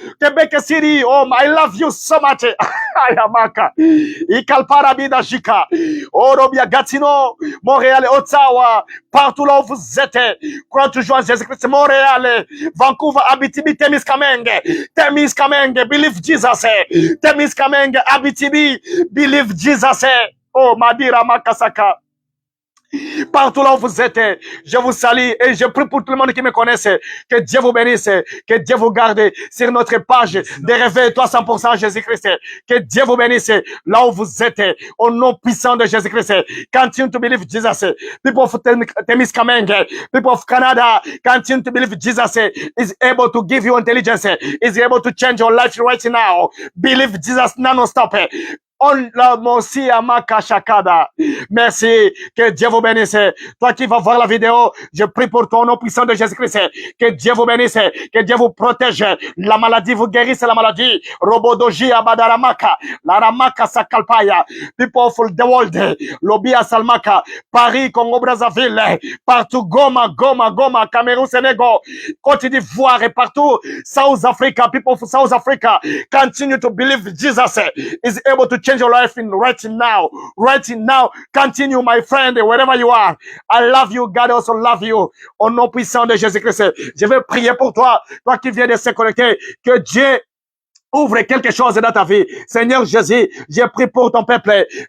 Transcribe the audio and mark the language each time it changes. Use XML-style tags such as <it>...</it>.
<fr>Québec et Syrie,</fr> <en>oh I love you so much. Ayamaka, Ikalparabida Jika, oh Robia</en> <fr>Gatineau, Montréal, Ottawa, partout là où vous êtes, crois toujours en Jésus-Christ, Montréal, Vancouver, Abitibi, Témiscamingue,</fr> <en>believe Jesus,</en> <fr>Témiscamingue, Abitibi, believe Jesus, oh Madira Makasaka. Partout là où vous êtes, je vous salue et je prie pour tout le monde qui me connaisse. Que Dieu vous bénisse, que Dieu vous garde sur notre page de Réveil 300% Jésus-Christ. Que Dieu vous bénisse là où vous êtes, au nom puissant de Jésus-Christ.</fr> <en>Continue to believe Jesus. People of Témiscamingue, people of Canada, continue to believe Jesus is able to give you intelligence, is able to change your life right now. Believe Jesus non-stop. On la mosi amaka shakada.</en> <fr>Merci. Que Dieu vous bénisse. Toi qui vas voir la vidéo, je prie pour ton nom puissant de Jésus-Christ. Que Dieu vous bénisse. Que Dieu vous protège. La maladie vous guérisse la maladie. Robodoji abadaramaka. La ramaka sakalpaya.</fr> <en>People of the world. Lobia salmaka. Paris, Congo, Brazzaville. Partout. Goma. Cameroun, Sénégal.</en> <fr>Côte d'Ivoire et partout.</fr> <en>South Africa. People of South Africa. Continue to believe Jesus is able to change your life right now. Continue, my friend, wherever you are. I love you. God also love you.</en> <fr>Au nom puissant de Jésus-Christ. Je vais prier pour toi qui viens de se connecter. Que Dieu ouvre quelque chose dans ta vie. Seigneur Jésus, j'ai pris pour ton peuple.</fr>